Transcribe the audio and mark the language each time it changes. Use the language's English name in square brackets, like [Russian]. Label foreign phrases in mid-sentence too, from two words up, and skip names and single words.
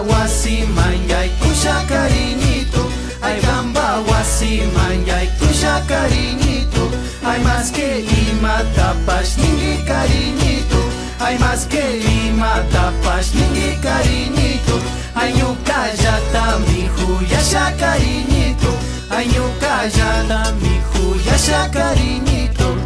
[Quechua] wasiman yaykusha cariñito, ay gamba wasiman yaykusha cariñito, ay [Spanish] más que [Quechua] ima tapash ningi cariñito, ay [Spanish] más que [Quechua] ima tapash ningi cariñito, ay yukayata mihu yasha cariñito, ay yukayata mihu yasha cariñito.